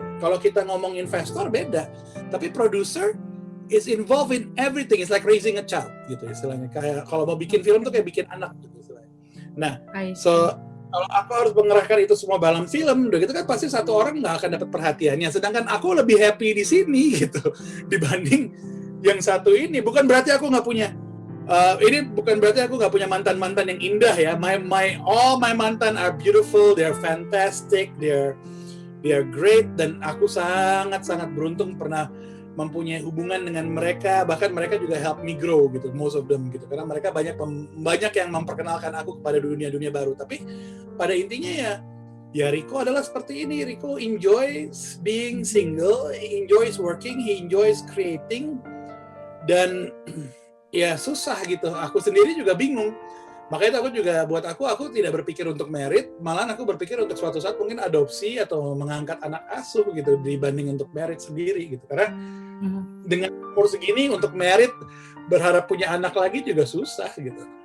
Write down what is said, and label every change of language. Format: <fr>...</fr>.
<id>Kalau kita ngomong investor beda, tapi</id> <en>producer is involved in everything. It's like raising a child</en> <id>gitu istilahnya. Kayak kalau mau bikin film tuh kayak bikin anak gitu istilahnya. Nah, so kalau aku harus mengerahkan itu semua dalam film, udah gitu kan pasti satu orang nggak akan dapat perhatiannya. Sedangkan aku lebih happy di sini gitu dibanding yang satu ini. Bukan berarti aku nggak punya mantan-mantan yang indah ya.</id> <en>All my mantan are beautiful, they're fantastic, they're great,</en> <id>dan aku sangat beruntung pernah mempunyai hubungan dengan mereka. Bahkan mereka juga</id> <en>help me grow</en> <id>gitu,</id> <en>most of them</en> <id>gitu. Karena mereka banyak yang memperkenalkan aku kepada dunia baru. Tapi pada intinya ya Riko adalah seperti ini.</id> <en>Riko enjoys being single, he enjoys working, he enjoys creating,</en> <id>dan ya susah gitu. Aku sendiri juga bingung. Makanya buat aku tidak berpikir untuk merit, malah aku berpikir untuk suatu saat mungkin adopsi atau mengangkat anak asuh gitu dibanding untuk merit sendiri gitu. Karena dengan umur segini untuk merit berharap punya anak lagi juga susah gitu.</id>